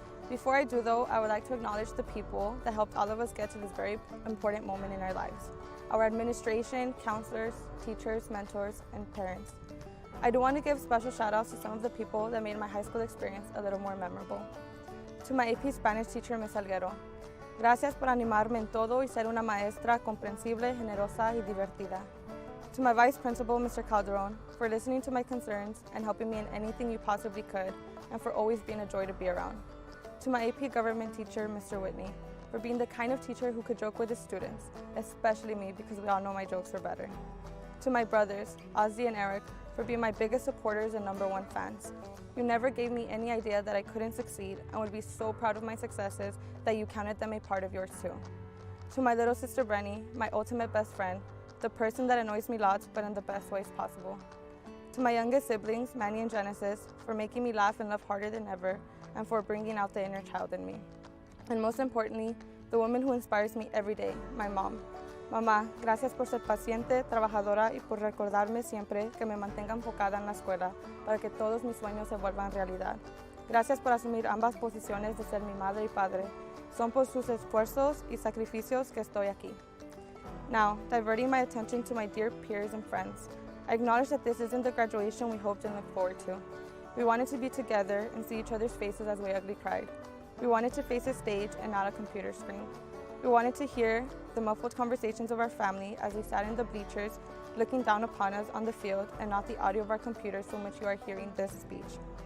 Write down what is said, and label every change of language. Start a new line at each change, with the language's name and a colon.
English: Before I do though, I would like to acknowledge the people that helped all of us get to this very important moment in our lives. Our administration, counselors, teachers, mentors, and parents. I do want to give special shout outs to some of the people that made my high school experience a little more memorable. To my AP Spanish teacher, Ms. Alguero.
Spanish: Gracias por animarme en todo y ser una maestra comprensible, generosa y divertida.
English: To my Vice Principal, Mr. Calderon, for listening to my concerns and helping me in anything you possibly could, and for always being a joy to be around. To my AP Government teacher, Mr. Whitney, for being the kind of teacher who could joke with his students, especially me because we all know my jokes were better. To my brothers, Ozzy and Eric, for being my biggest supporters and #1 fans. You never gave me any idea that I couldn't succeed and would be so proud of my successes that you counted them a part of yours too. To my little sister Brenny, my ultimate best friend, the person that annoys me lots but in the best ways possible. To my youngest siblings, Manny and Genesis, for making me laugh and love harder than ever and for bringing out the inner child in me. And most importantly, the woman who inspires me every day, my mom.
Spanish: Mamá, gracias por ser paciente, trabajadora y por recordarme siempre que me mantenga enfocada en la escuela para que todos mis sueños se vuelvan realidad. Gracias por asumir ambas posiciones de ser mi madre y padre. Son por sus esfuerzos y sacrificios que estoy aquí.
English: Now, diverting my attention to my dear peers and friends, I acknowledge that this isn't the graduation we hoped and looked forward to. We wanted to be together and see each other's faces as we ugly cried. We wanted to face a stage and not a computer screen. We wanted to hear the muffled conversations of our family as we sat in the bleachers looking down upon us on the field and not the audio of our computers from which you are hearing this speech.